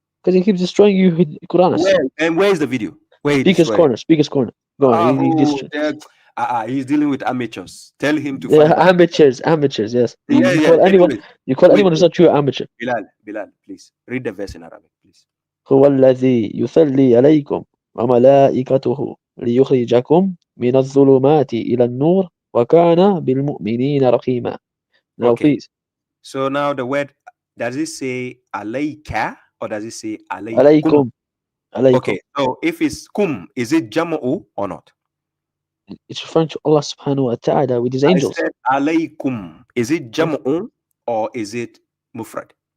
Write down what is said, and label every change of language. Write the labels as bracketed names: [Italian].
[English] Because he keeps destroying you, Quranists. Where is the video? Where Speaker's corner. Go on. He's dealing with amateurs. Tell him to find amateurs, yes. You call anyone who's not true amateur. Bilal, please read the verse in Arabic, please. [Arabic] هو الذي يصلي عليكم وملائكته ليخرجكم من الظلمات إلى النور وكان بالمؤمنين رقيما. [English] Now please. So now the word, does it say alayka or does it say alaykum? Okay, so if it's kum, is it jama'u or not? It's referring to Allah subhanahu wa ta'ala with His angels. I said alaykum. Is it jama'u or is it mufrad?